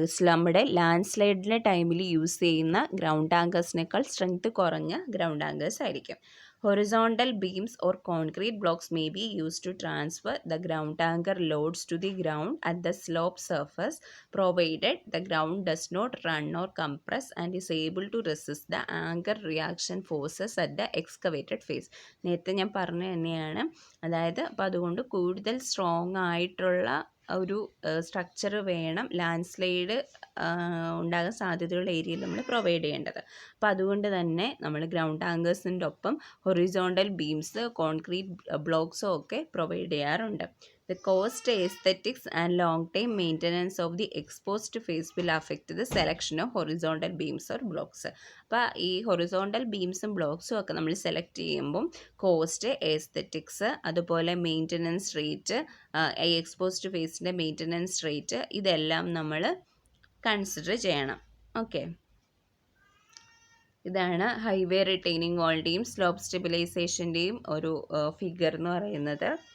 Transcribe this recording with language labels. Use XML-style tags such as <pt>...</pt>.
<ml>നമ്മുടെ ലാൻഡ് സ്ലൈഡിൻ്റെ ടൈമിൽ യൂസ് ചെയ്യുന്ന ഗ്രൗണ്ട് ആങ്കേഴ്സിനേക്കാൾ സ്ട്രെങ്ത് കുറഞ്ഞ ഗ്രൗണ്ട് ആങ്കേഴ്സ് ആയിരിക്കും.</ml> <en>Horizontal beams or concrete blocks may be used to transfer the ground anchor loads to the ground at the slope surface, provided the ground does not run or compress and is able to resist the anchor reaction forces at the excavated phase.</en> <ml>നേരത്തെ ഞാൻ പറഞ്ഞ തന്നെയാണ്. അതായത് അപ്പോൾ അതുകൊണ്ട് കൂടുതൽ strong ആയിട്ടുള്ള ഒരു സ്ട്രക്ചർ വേണം ലാൻഡ് സ്ലൈഡ് ഉണ്ടാകാൻ സാധ്യതയുള്ള ഏരിയയിൽ നമ്മൾ പ്രൊവൈഡ് ചെയ്യേണ്ടത്. അപ്പോൾ അതുകൊണ്ട് തന്നെ നമ്മൾ ഗ്രൗണ്ട് ആങ്കേഴ്സിൻ്റെ ഒപ്പം ഹൊറിസോണ്ടൽ ബീംസ്, കോൺക്രീറ്റ് ബ്ലോക്സോ ഒക്കെ പ്രൊവൈഡ് ചെയ്യാറുണ്ട്.</ml> <en>The cost, aesthetics and long-term maintenance of the exposed phase will affect the selection of horizontal beams or blocks.</en> <ml>അപ്പോൾ ഈ ഹൊറിസോണ്ടൽ ബീംസും ബ്ലോക്സും ഒക്കെ നമ്മൾ സെലക്ട് ചെയ്യുമ്പം കോസ്റ്റ്, എസ്തെറ്റിക്സ്, അതുപോലെ മെയിൻ്റനൻസ് റേറ്റ്, ഈ എക്സ്പോസ്ഡ് ഫേസിൻ്റെ മെയിൻ്റനൻസ് റേറ്റ്, ഇതെല്ലാം നമ്മൾ കൺസിഡർ ചെയ്യണം. ഓക്കെ, ഇതാണ് ഹൈവേ റിട്ടൈനിങ് വാളിൻ്റെയും സ്ലോപ്പ് സ്റ്റെബിലൈസേഷൻ്റെയും ഒരു ഫിഗർ എന്ന് പറയുന്നത്.</ml>